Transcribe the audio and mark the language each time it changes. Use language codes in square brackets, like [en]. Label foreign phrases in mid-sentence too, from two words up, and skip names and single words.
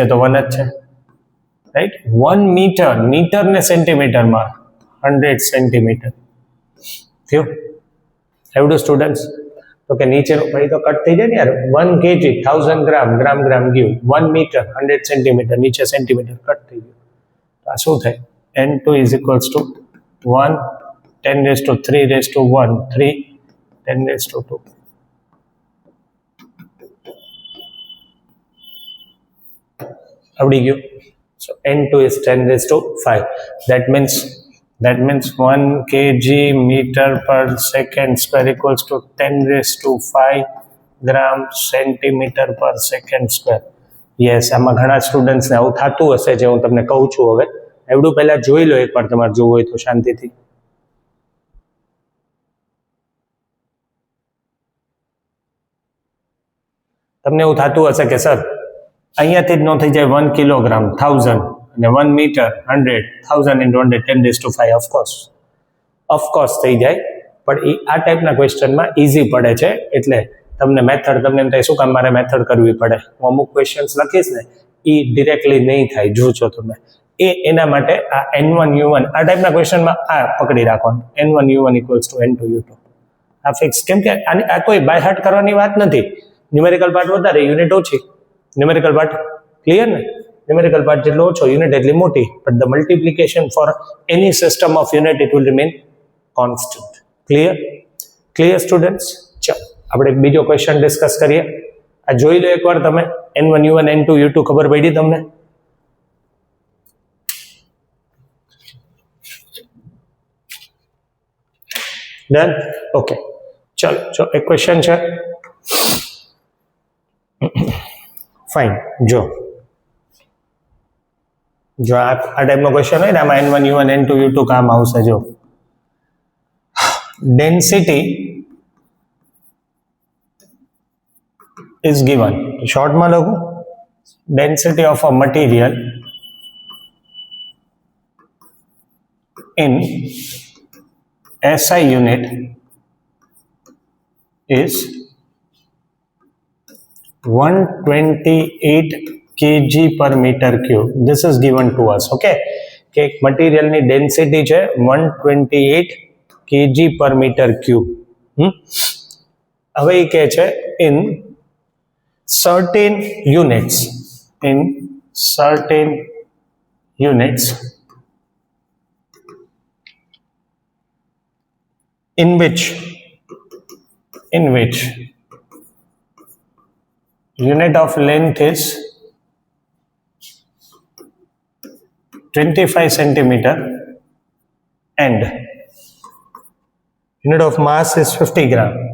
[gu] તો 1 જ છે રાઈટ 1 મીટર ને સેન્ટીમીટરમાં 100 સેન્ટીમીટર થયું એવડું સ્ટુડન્ટ્સ તો કે નીચેનું ભાઈ તો કટ થઈ જાય ને યાર 1 kg 1000 ગ્રામ ગયું 1 મીટર 100 સેન્ટીમીટર નીચે સેન્ટીમીટર કટ થઈ ગયું આ શું થાય [en] n2 is equals to 1 10 raised to 3 raised to 1 3 10 raised to 2 [gu] આવડી ગયું [en] so n2 is 10 raised to 5 that means 1 kg meter per second square equals to 10 raised to 5 gram centimeter per second square yes [gu] આમાં ઘણા સ્ટુડન્ટ્સને આવું થતું હશે જે હું તમને કહું છું હવે એવડું પહેલા જોઈ લો એકવાર તમારે જોવું હોય તો શાંતિથી તમને એવું થતું હશે કે સર અહીંયાથી જ ન થઈ જાય 1 કિલોગ્રામ 1000 અને 1 મીટર 100 [en] 1000 into 100 10 raised to 5 [gu] ઓફકોર્સ થઈ જાય પણ એ આ ટાઈપના ક્વેશ્ચનમાં ઇઝી પડે છે એટલે તમને મેથડ તમને એમ થાય શું કામ મારે મેથડ કરવી પડે હું અમુક ક્વેશ્ચન્સ લખીશ ને એ ડિરેક્ટલી નહીં થાય જોજો તમે એના માટે આ n1u1 આ ટાઈપના ક્વેશ્ચનમાં આ પકડી રાખવાનું [en] n1u1 equals to n2u2 [gu] આ ફિક્સ કેમ કે આ કોઈ [en] by heart [gu] કરવાની વાત નથી [en] numerical part [gu] વધારે યુનિટ ઓછી [en] numerical part clear [gu] ને [en] numerical part [gu] જેટલો ઓછો યુનિટ એટલી મોટી [en] but the multiplication for any system of unit it will remain constant clear students [gu] ચાલો આપણે બીજો ક્વેશ્ચન ડિસ્કસ કરીએ આ જોઈ લો એકવાર તમે n1u1 n2u2 ખબર પડી તમને [en] done okay [gu] ચલો જો એક ક્વેશ્ચન છે ફાઇન જો આ ટાઈપનો ક્વેશ્ચન હોય ને આમાં n1u1 n2u2 કામ આવશે જો [en] ડેન્સિટી is given [gu] શોર્ટમાં લખું [en] density of a material in SI unit is 128 kg per meter cube. This is given to us. [gu] Okay, કે મટીરિયલ ની ડેન્સિટી છે [en] 128 kg per meter cube. [gu] હવે એ કહે છે [en] in certain units units in which unit of length is 25 centimeter and unit of mass is 50 gram.